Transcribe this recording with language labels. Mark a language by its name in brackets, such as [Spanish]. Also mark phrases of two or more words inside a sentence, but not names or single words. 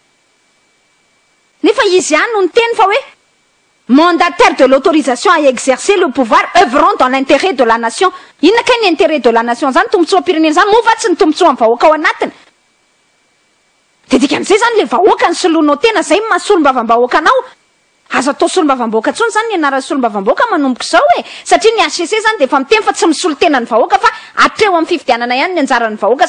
[Malagasy] nefa izy ihany no ny teny fa hoe [French] mandataire de l'autorisation à exercer le pouvoir œuvrant dans l'intérêt de la nation [Malagasy] inona kay ny [French] intérêt de la nation [Malagasy] zany tombontsoam-pirenena zany moa fa tsy ny tombontsoa amin'ny vahoaka ao anatiny de dikan'izay zany le vahoaka ny soloanao tena zay mahasolombavam-bahoaka anao azo atao solombavam-bahoaka tsony zany ny anarany solombavam-bahoaka manomboka izao satria ny HCC zany de efa miteny fa tsy misolo tena ny vahoaka fa atreo amin'ny fifidianana ihany ny anjaran'ny vahoaka